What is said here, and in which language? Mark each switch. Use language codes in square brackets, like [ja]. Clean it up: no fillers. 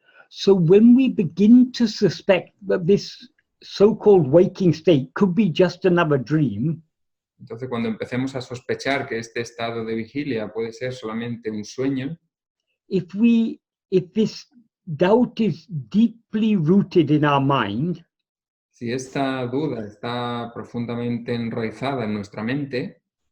[en] So when we begin to suspect that this so-called waking state could be just another dream, [es] Entonces, cuando empecemos a sospechar que este estado de vigilia puede ser solamente un sueño, [en] if this doubt is deeply rooted in our mind, [es] si esta duda está profundamente enraizada en nuestra mente,